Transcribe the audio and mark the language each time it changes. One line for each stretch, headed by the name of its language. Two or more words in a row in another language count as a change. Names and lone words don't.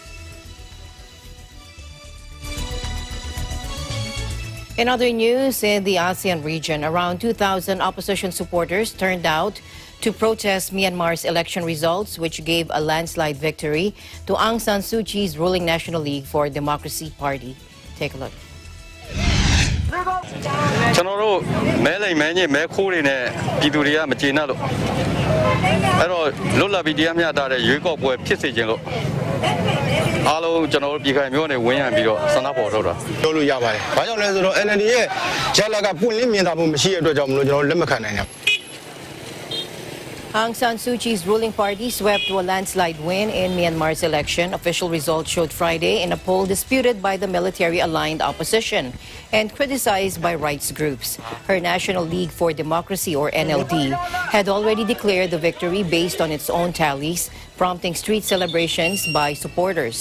English: In other news, in the ASEAN region, around 2,000 opposition supporters turned out to protest Myanmar's election results, which gave a landslide victory to Aung San Suu Kyi's ruling National League for Democracy Party. Take a look.
Burmese: ကျွန်တော်တို့မဲလိမ်မဲညစ်မဲခိုးတွေနဲ့ပြည်သူတွေကမကျေနပ်လို့အဲ့တော့လွတ်လပ်ပြီးတရားမျှတတဲ့ရွေးကောက်ပွဲဖြစ်စေခြင်းလို့အားလုံးကျွန်တော်တို့ပြည်ခိုင်မျိုးနဲ့ဝင်းရံပြီးတော့ဆန္ဒပေါ်ထုတ်တာပြောလို့ရပါတယ်။ဘာကြောင့်လဲဆိုတော့ NLD ရဲ့ရလကပွင့်လင်းမြင်သာမှုမရှိတဲ့အတွက်ကြောင့်မလို့ကျွန်တော်တို့လက်မခံနိုင်ဘူး
English: Aung San Suu Kyi's ruling party swept to a landslide win in Myanmar's election. Official results showed Friday in a poll disputed by the military-aligned opposition and criticized by rights groups. Her National League for Democracy, or NLD, had already declared the victory based on its own tallies, prompting street celebrations by supporters.